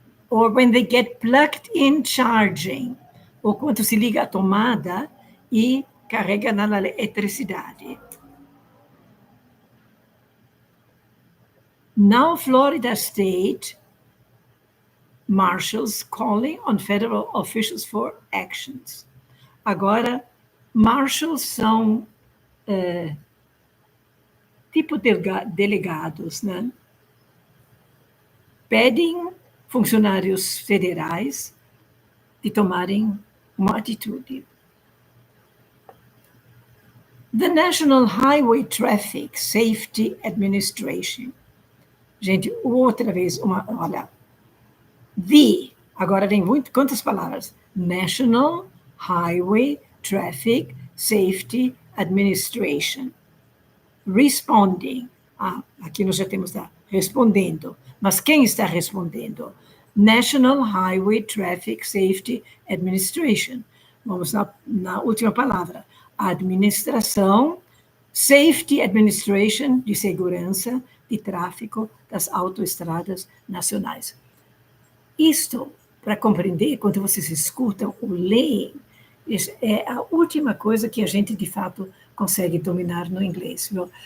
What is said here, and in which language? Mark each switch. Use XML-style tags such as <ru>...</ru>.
<en>Or when they get plugged in charging,</en> <pt>ou quando se liga a tomada e carrega na eletricidade.</pt> <en>Now Florida State marshals calling on federal officials for actions.</en> <pt>Agora, marshals são tipo delegados, né? Pedem funcionários federais de tomarem uma atitude.</pt> <en>The National Highway Traffic Safety Administration.</en> <pt>Gente, outra vez, olha. Agora tem quantas palavras?</pt> <en>National Highway Traffic Safety Administration. Responding.</en> <pt>Aqui nós já temos respondendo. Mas quem está respondendo?</pt> <en>National Highway Traffic Safety Administration.</en> <pt>Vamos na última palavra. Administração, Safety Administration, de segurança, de tráfego das autoestradas nacionais. Isto, para compreender, quando vocês escutam ou leem, é a última coisa que a gente, de fato, consegue dominar no inglês, viu?</pt>